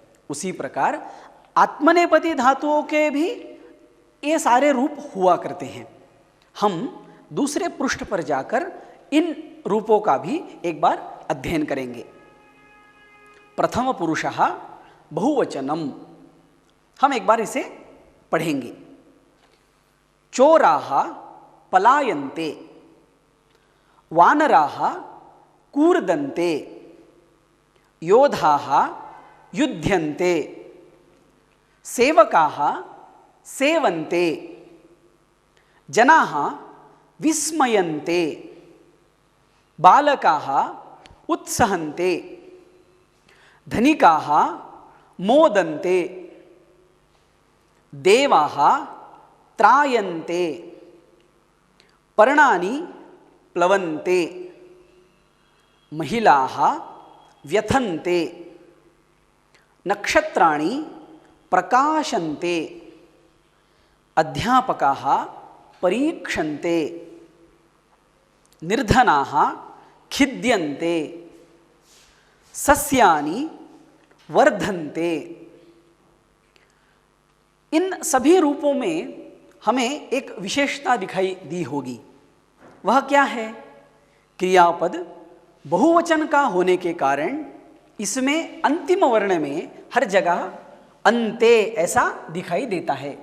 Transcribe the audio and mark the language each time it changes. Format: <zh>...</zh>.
<hi>उसी प्रकार आत्मनेपदी धातुओं के भी ये सारे रूप हुआ करते हैं। हम दूसरे पृष्ठ पर जाकर इन रूपों का भी एक बार अध्ययन करेंगे। प्रथम पुरुषः बहुवचनम, हम एक बार इसे पढ़ेंगे।</hi> <sa>चोराः पलायन्ते, वानराः कूर्दन्ते, योधाः युध्यन्ते, सेवकाः सेवन्ते, जनाः विस्मयन्ते, बालकाः उत्सहन्ते, धनिकाः मोदन्ते, देवाः त्रायन्ते, पर्णानि प्लवन्ते, महिलाः व्यथन्ते, नक्षत्राणि प्रकाशन्ते, अध्यापकाः परीक्षन्ते, निर्धनाः खिद्यन्ते, सस्यानि वर्धन्ते।</sa> <hi>इन सभी रूपों में हमें एक विशेषता दिखाई दी होगी। वह क्या है? क्रियापद बहुवचन का होने के कारण इसमें अंतिम वर्ण में हर जगह अन्ते ऐसा दिखाई देता है।</hi>